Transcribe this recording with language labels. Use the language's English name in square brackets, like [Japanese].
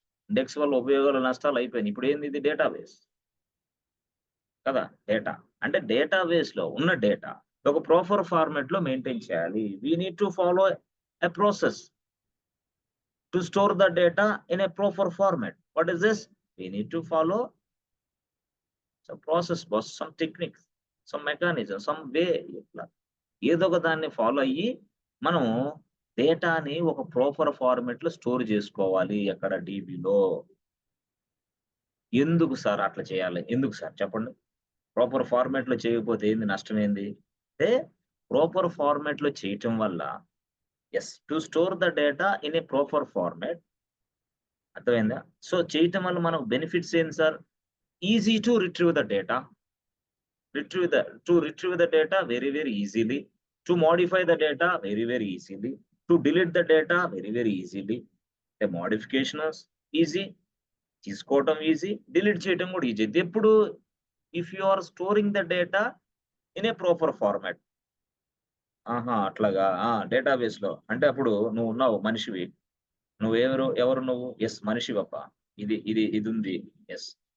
[Telugu] Index వల్ల ఉపయోగాలు నష్టాలు అయిపోయింది. ఇప్పుడు ఏంది? ఇది డేటాబేస్ కదా. డేటా అంటే డేటాబేస్ లో ఉన్న డేటా ఒక ప్రాపర్ ఫార్మాట్ లో మెయింటైన్ చేయాలి. [English] We need to follow a process to store the data in a proper format. What is this? We need to follow some process, boss, some techniques, some mechanism, some way. [Telugu] ఇట్లా ఏదో ఒక దాన్ని follow అయ్యి మనం డేటాని ఒక proper ఫార్మాట్‌లో store చేసుకోవాలి అక్కడ డీబీలో. ఎందుకు సార్ అట్లా చేయాలి? ఎందుకు సార్ చెప్పండి? ప్రాపర్ ఫార్మాట్‌లో చేయకపోతే ఏంది నష్టమేంది? అంటే ప్రాపర్ ఫార్మాట్‌లో చేయటం వల్ల yes. [English] To store the data in a proper format. అర్థమైందా? [Telugu] సో, చేయటం వల్ల మనకు బెనిఫిట్స్ ఏంది sir? Easy to retrieve the data. [English] Retrieve the to retrieve the data very, very easily. To modify the data very, very easily. To delete the data very, very easily. [Telugu] A modification is easy. తీసుకోవటం easy. Delete చేయటం కూడా easy. [English] ఎప్పుడు if you are storing the data in a proper format. [Telugu] ఆహా! అట్లాగా. డేటాబేస్‌లో. అంటే అప్పుడు నువ్వున్నావు మనిషివి. ఎవరు నువ్వు? యెస్ మనిషివబ్బా. ఇదుంది. యెస్.